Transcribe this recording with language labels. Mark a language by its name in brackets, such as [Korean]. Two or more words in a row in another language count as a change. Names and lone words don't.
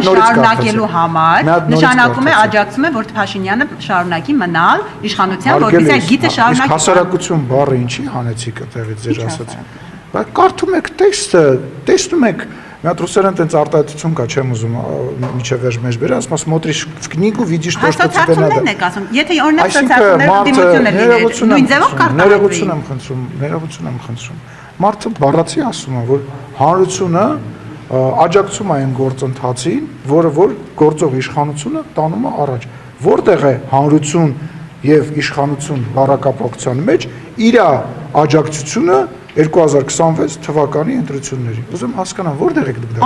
[Armenian] շարունակելու համար նշանակում է աջակցում է, որ Փաշինյանը շարունակի մնալ իշխանության, որպեսզի այդ գիծը շարունակի։ Հասարակություն բառը ինչի հանեցիք այդտեղից ձեր ասացին։ Բայց կարդում եք տեքստը, տեսնում եք, մի հատ ռուսերեն տենց արտահայտություն կա, չեմ ուզում միջև վերջ մեջ բերել, ասում [Russian] смотришь в книгу, видишь то, что тебе надо։ [Armenian] Հաստատություններն եք ասում։ Եթե օրինակ սոցիալներում դիմություններ նույն ձևով կարտահայտվի։ Ներողություն եմ խնդրում։ Մարդը բառացի ասում է, որ հանրությունը աջակցում է այն գործընթացին, որը որ գործող իշխանությունը տանում է առաջ։ Որտեղ է հանրություն եւ իշխանություն բառակապակցության մեջ իր աջակցությունը 2026 թվականի ընտրությունների։ Ուզում հասկանամ, որտեղ եք դուք դա։